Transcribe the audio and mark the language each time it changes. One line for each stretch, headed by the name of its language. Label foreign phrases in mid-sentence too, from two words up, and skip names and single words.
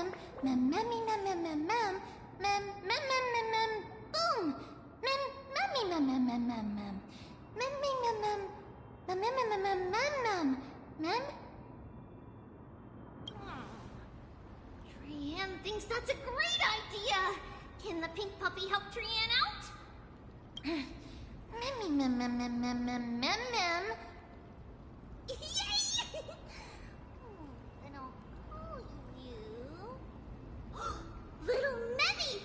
English: Mem, memmy, mem, mem, mem, mem. Mem, mem, mem, mem, mem. Boom! Mem, memmy, mem, mem, mem, mem, mem. Memmy, mem, mem. Mem, mem, mem, mem, mem, mem. Mem. Trian thinks that's a great idea. Can the pink puppy help Trian out? Memmy, mem, mem, mem, mem, mem, mem, mem. Yay! And I'll call you... Little Memmy!